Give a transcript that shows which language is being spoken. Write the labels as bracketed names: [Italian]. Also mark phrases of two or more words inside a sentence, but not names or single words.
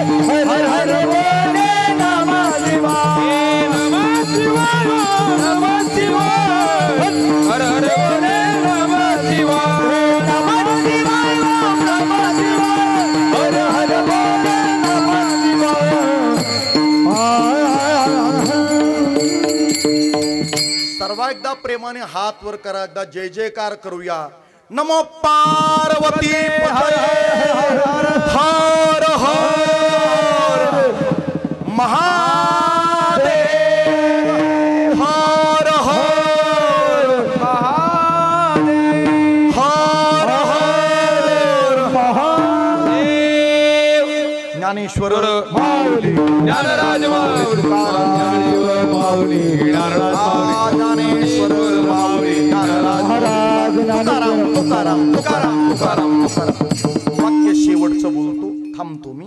[Hindi] हर हर भोले, [Sanskrit] नमः शिवाय, नमः शिवाय, नमः शिवाय, [Hindi] हर हर भोले, [Sanskrit] नमः शिवाय, नमः शिवाय, नमः शिवाय, [Hindi] हर हर भोले, [Sanskrit] नमः शिवाय. [Marathi] सर्व एकदा प्रेमाने हात वर करा. एकदा जय जयकार करूया. [Sanskrit] नमो पार्वती पतये, [Marathi] हर हर महादेव, हर हर महादेव, हर हर महादेव. ज्ञानेश्वर माऊली ज्ञानराज माऊली ज्ञानेश्वर माऊली ज्ञानराज माऊली ज्ञानेश्वर माऊली ज्ञानराज तुकाराम तुकाराम तुकाराम तुकाराम तुकाराम वाक्य शेवटचं बोलतो थांबतो मी.